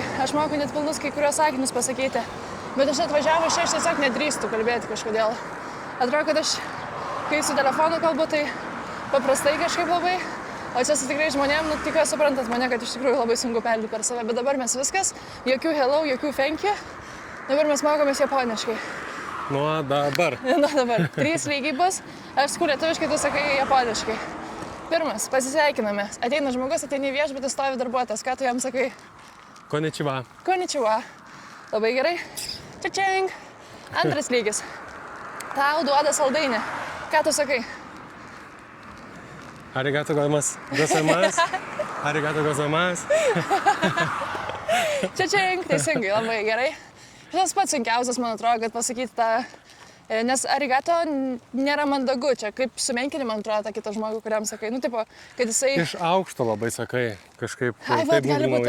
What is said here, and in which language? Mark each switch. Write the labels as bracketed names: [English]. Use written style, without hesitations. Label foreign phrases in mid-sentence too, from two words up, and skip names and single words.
[Lithuanian] Aš moku net pilnus kai kurios sakinius pasakyti. Bet aš atvažiavau čia, aš tiesiog nedrįstu kalbėti kažkodėl. Atrodo, kad aš, kai su telefonu kalbu, tai paprastai kažkaip labai. O čia su tikrai žmonėm, tikiuosi suprantat mane, kad iš tikrųjų labai sunku perlipti per save. Bet dabar mes viskas, jokių hello, jokių [English] thank you. [Lithuanian] Dabar mes mokomės japoniškai. Nuo dabar. Nuo dabar. 3 lygiai bus. Aš sakau lietuviškai, tu sakai japoniškai. Pirmas, pasisveikiname. Ateina žmogus, ateina į viešbutį, stovi darbuotojas. Ką tu jam sakai? [Japanese] Konnichiwa. Konnichiwa. [Lithuanian] Labai gerai. Čiačiang. Antras lygis. Tau duoda saldainį. Ką tu sakai? [Japanese] ありがとうございます. ありがとうございます. [Lithuanian] Čiačiang. Teisingai, labai gerai. Šitas pats sunkiausias, man atrodo, kad pasakyti tą, nes arigato nėra mandagu, čia kaip sumenkinį, man atrodo, tą kitą žmogų, kuriam sakai, tipo, kad jisai... Iš aukšto labai sakai, kažkaip Ai, taip gali būt